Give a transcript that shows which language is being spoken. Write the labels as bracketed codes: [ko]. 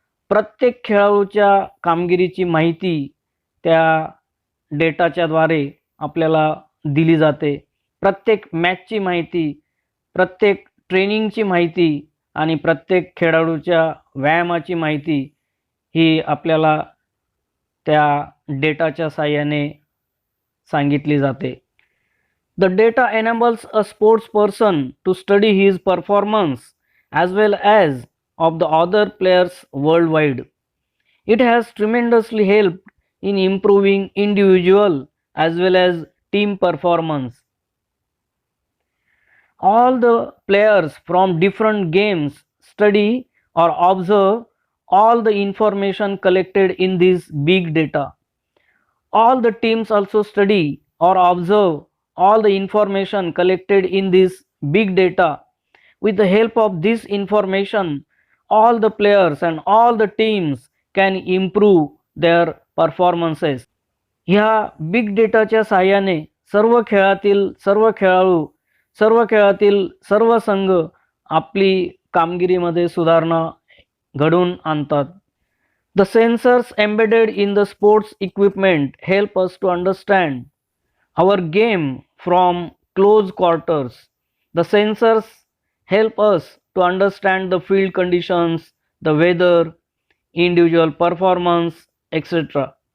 [mr] प्रत्येक खेळाडूच्या कामगिरीची माहिती त्या डेटाच्या द्वारे आपल्याला दिली जाते. प्रत्येक मॅचची माहिती, प्रत्येक ट्रेनिंगची माहिती आणि प्रत्येक खेळाडूच्या व्यायामाची माहिती ही आपल्याला त्या डेटाच्या साहाय्याने सांगितली जाते. [en] The data enables a sports person to study his performance as well as of the other players worldwide. It has tremendously helped in improving individual as well as team performance. All the players from different games study or observe all the information collected in this big data. All the teams also study or observe all the information collected in this big data. With the help of this information, all the players and all the teams can improve their performances. [mr] ह्या big डेटाच्या साहाय्याने सर्व खेळातील सर्व खेळाडू, सर्व खेळातील सर्व संघ आपली कामगिरीमध्ये सुधारणा घडवून आणतात. [en] The sensors embedded in the sports equipment help us to understand our game from close quarters. The sensors help us to understand the field conditions, the weather, individual performance, etc.